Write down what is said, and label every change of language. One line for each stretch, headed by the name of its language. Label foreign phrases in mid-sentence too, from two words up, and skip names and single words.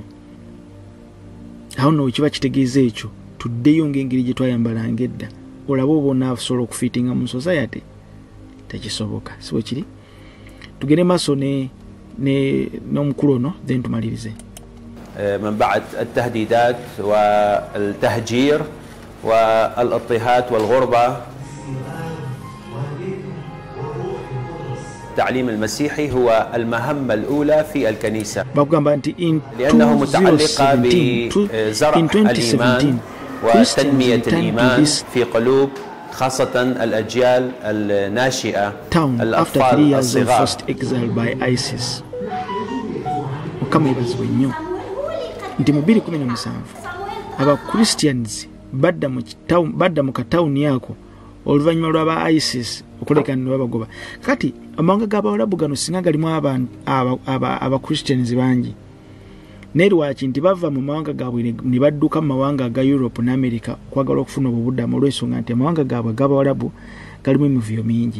Ganda: Awo nno kiba kitegeeza ekyo tuddeyo ng'engeri gye twayambalanga edda. Olaba oba onaasobola okufiitinga mu society. Tekisoboka. Si bwe kiri? Tugende maaso n'omukulu ono then tumalirize.
Arabic: من بعد التهديدات والتهجير والاضطهاد والغربة. التعليم المسيحي هو المهمة الأولى في الكنيسة لأنه متعلقة بزرع الإيمان وتنمية الإيمان في قلوب خاصة الأجيال الناشئة الأطفال الصغار.
Ganda: nti mu 2017 Christians badda mu katawuni yako oluvannyuma lw'aba ISIS okulekana babagoba. Kati amawanga g'abawalabu gano singa galimu aba Christians bangi naye lwaki nti bava mu mawanga gaabwe ne badduka mu mawanga aga Europe ne America kwagala okufuna obuddamu olw'ensonga nti amawanga gaabwe g'abawalabu galimu emivuyo mingi.